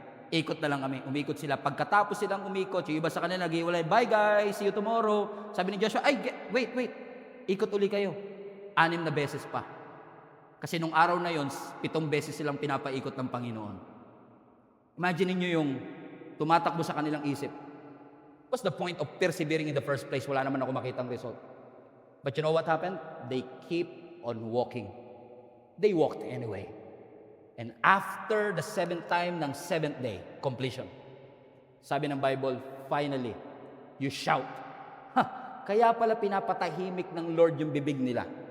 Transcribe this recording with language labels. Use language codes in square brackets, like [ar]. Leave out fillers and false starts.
[tl] Ikot na lang kami, umikot sila. Pagkatapos silang umikot, yung iba sa kanila nag-iwalay, bye guys, see you tomorrow. Sabi ni Joshua, ay, wait, ikot uli kayo. 6 na beses pa. Kasi nung araw na yon, 7 beses silang pinapaikot ng Panginoon. Imagine niyo yung tumatakbo sa kanilang isip. [en] What's the point of persevering in the first place? [tl] Wala naman ako makitang result. [en] But you know what happened? They keep on walking. They walked anyway. And after the 7th time ng 7th day, completion. [tl] Sabi ng Bible, finally, [en] you shout. [tl] Kaya pala pinapatahimik ng Lord yung bibig nila.